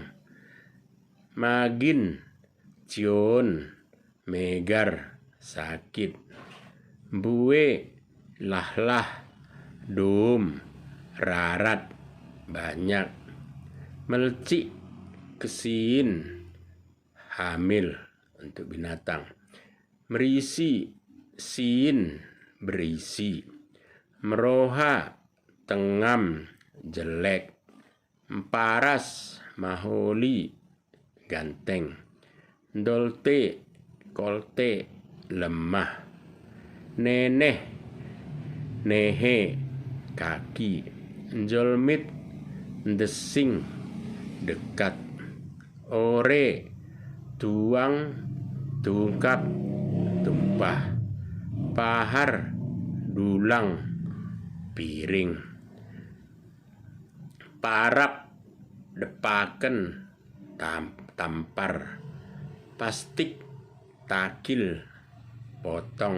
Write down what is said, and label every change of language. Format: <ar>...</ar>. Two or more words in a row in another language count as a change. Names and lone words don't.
<btx>Magin, cion, megar, sakit. Bue, lah, dum, rarat, banyak. Melci, kesin,</btx> <id>hamil untuk binatang.</id> <btx>Merisi, sin, berisi. Meroha, tengam, jelek. Paras, maholi, ganteng. Dolte, kolte, lemah. Neneh, nehe, kaki. Njolmit, desing, dekat. Ore, tuang, tungkap, tumpah. Pahar, dulang, piring. Parap, depaken, tampar. Pastik, takil, potong.</btx>